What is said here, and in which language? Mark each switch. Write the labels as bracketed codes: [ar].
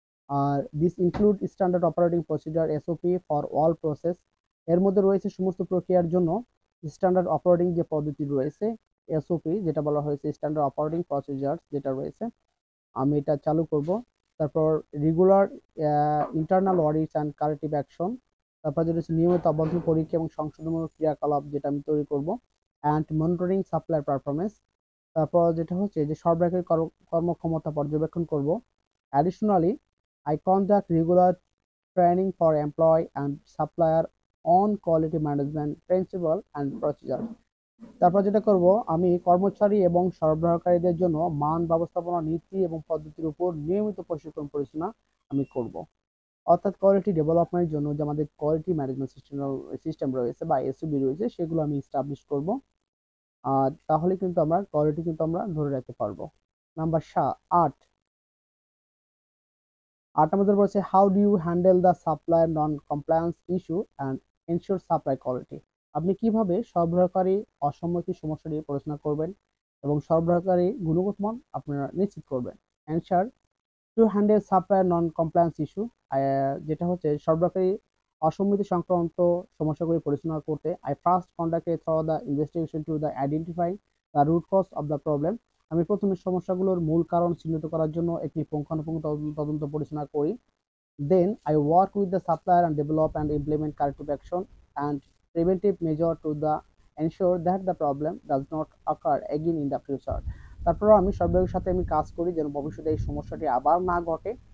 [en] আর this include standard operating procedure SOP for all process, [bn] এর মধ্যে রয়েছে সমস্ত প্রক্রিয়ার জন্য স্ট্যান্ডার্ড অপারেটিং যে পদ্ধতি রয়েছে এসওপি, যেটা বলা হয়েছে স্ট্যান্ডার্ড অপারেটিং প্রসিজার যেটা রয়েছে আমি এটা চালু করব। তারপর [en] regular internal audits and corrective action, [bn] তারপর যেটা হচ্ছে নিয়মিত অভ্যন্তরীণ পরীক্ষা এবং সংশোধনমূলক ক্রিয়াকলাপ যেটা আমি তৈরি করব। [en] and monitoring supply performance, [bn] তারপর যেটা হচ্ছে যে সরবরাহের কর্মক্ষমতা পর্যবেক্ষণ করব। [en] Additionally I conduct regular training for employee and supplier on quality management principle and procedure. [bn] তারপর যেটা করব, আমি কর্মচারী এবং সরবরাহকারীদের জন্য মান ব্যবস্থাপনা নীতি এবং পদ্ধতির উপর নিয়মিত প্রশিক্ষণ পরিচালনা আমি করব। অর্থাৎ কোয়ালিটি ডেভেলপমেন্টের জন্য যে আমাদের কোয়ালিটি ম্যানেজমেন্ট সিস্টেম রয়েছে বা এসওপি রয়েছে সেগুলো আমি এস্টাবলিশ করব। আর তাহলে কিন্তু আমরা কোয়ালিটি কিন্তু আমরা ধরে রাখতে পারবো। নাম্বার 8, [en] 8 [bn] নম্বর বলছে [en] How do you handle the supply non compliance issue and ensure supply quality. [bn] আপনি কিভাবে সরবরাহকারী অসম্মতি সমস্যাটি পরিচালনা করবেন এবং সরবরাহকারী গুণগত মান আপনারা নিশ্চিত করবেন। [en] answer, to handle supply non compliance issue, [bn] যেটা হচ্ছে সরবরাহকারী অসম্মতি সংক্রান্ত সমস্যাগুলি পরিচালনা করতে [en] I first conduct a thorough the investigation to the identify the root cause of the problem. [bn] আমি প্রথমে সমস্যাগুলোর মূল কারণ চিহ্নিত করার জন্য একটি পুঙ্খানুপুঙ্খ তদন্ত পরিচালনা করি। [en] Then I work with the supplier and develop and implement corrective action and preventive measure to the ensure that the problem does not occur again in the future. [bn] তারপরও আমি সরবরাহের সাথে আমি কাজ করি যেন ভবিষ্যতে এই সমস্যাটি আবার না ঘটে।